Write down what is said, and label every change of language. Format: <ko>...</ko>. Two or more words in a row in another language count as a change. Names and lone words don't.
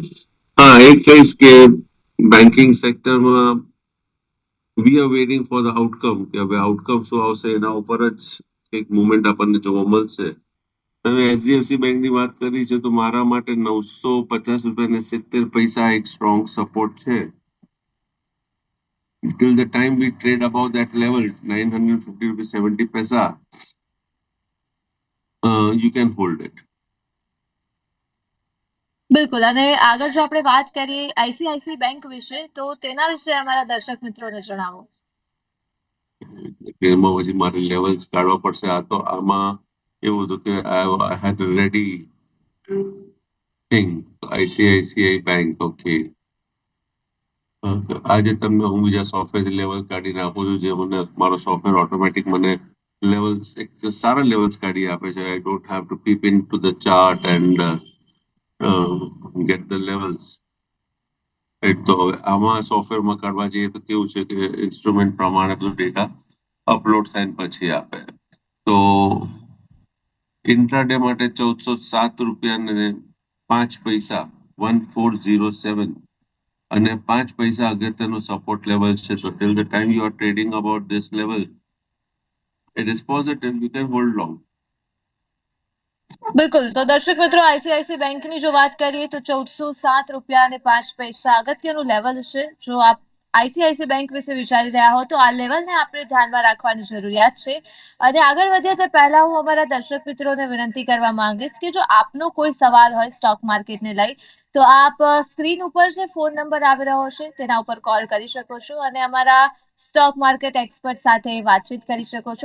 <gu>હા, એ કહીશ કે બેન્કિંગ સેક્ટરમાં</gu> <en>we are waiting for the outcome,</en> <gu>કે હવે આઉટકમ શું આવશે એના ઉપર જ એક મુવમેન્ટ આપણને જોવા મળશે. તમે એચડીએફસી બેંકની વાત કરી છે તો મારા માટે 950.70 એક</gu> <en>strong support</en> <gu>છે.</gu> <en>Till the time we trade above that level, 950.70, you can hold it.</en> <gu>બિલકુલ. અને આગળ જો આપણે વાત કરીએ આઈસીઆઈસી બેંક વિશે તો તેના વિશે અમારા દર્શક મિત્રોને જણાવો. એમાં હજી મારે લેવલ્સ કાઢવા પડશે. આ તો આમાં એવું હતું કે</gu> <en>I had a ready thing,</en> <gu>આઈસીઆઈસીઆઈ બેંક. ઓકે, આજે તમને હું બીજા સોફ્ટવેર લેવલ કાઢી નાખું છું, જે મને મારો સોફ્ટવેર ઓટોમેટિક મને લેવલ્સ એક સારા લેવલ્સ કાઢી આપે છે.</gu> <en>I don't have to peep into the chart and get the levels.</en> <gu>તો હવે આમાં સોફ્ટવેરમાં કાઢવા જઈએ તો કેવું છે કે ઇન્સ્ટ્રુમેન્ટ પ્રમાણે બધું ડેટા અપલોડ થાય પછી આપે. તો ઇન્ટ્રાડે માટે 1407.05 1407 અને 5 પૈસા અગત્યનો</gu> <en>support level</en> <gu>છે.</gu> <en>તો till the time you are trading about this level, it is positive, you can hold long.</en> <gu>બિલકુલ, તો દર્શક મિત્રો, આઈસીઆઈસી બેંકની જો વાત કરીએ તો 1407.05 અગત્યનું લેવલ છે. જો આપ આઈસીઆઈસી બેંક વિશે વિચારી રહ્યા હો તો આ લેવલને આપણે ધ્યાનમાં રાખવાની જરૂરિયાત છે. અને આગળ વધીએ તે પહેલા હું અમારા દર્શક મિત્રોને વિનંતી કરવા માંગીશ કે જો આપનો કોઈ સવાલ હોય સ્ટોક માર્કેટને લઈ તો આપ સ્ક્રીન ઉપર જે</gu> <en>phone number</en> <gu>આવી રહ્યો છે તેના ઉપર કોલ કરી શકો છો અને અમારા</gu> <en>stock market expert</en> <gu>સાથે વાતચીત કરી શકો છો.</gu>